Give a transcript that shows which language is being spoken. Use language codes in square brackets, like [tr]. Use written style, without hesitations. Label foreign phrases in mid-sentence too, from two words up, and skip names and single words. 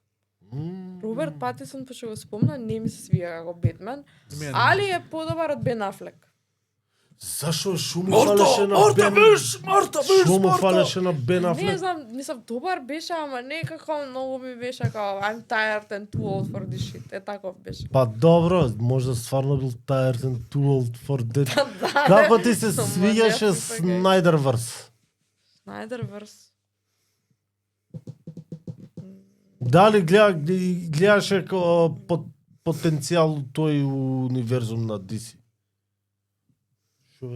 [mk] Роберт Патисон, па што го спомна, не ми се свија како Бетмен, али е подобар од Бен Афлек. Зашо шуму фалеше на Бен? Марта, Шуму фалеше на Бен Не Афлек? знам, мислам, добар беше, ама некако многу ми беше како [en] I'm tired and too old for this shit. [mk] Е таков беше. Па добро, можда стварно бил [en] tired and too old for that. [mk] Да, Како ти се Со свиѓаше младијаци, така е. Снайдерверс? Снайдерверс. Дали гледаше како потенцијал тој универзум на DC? Шо бе?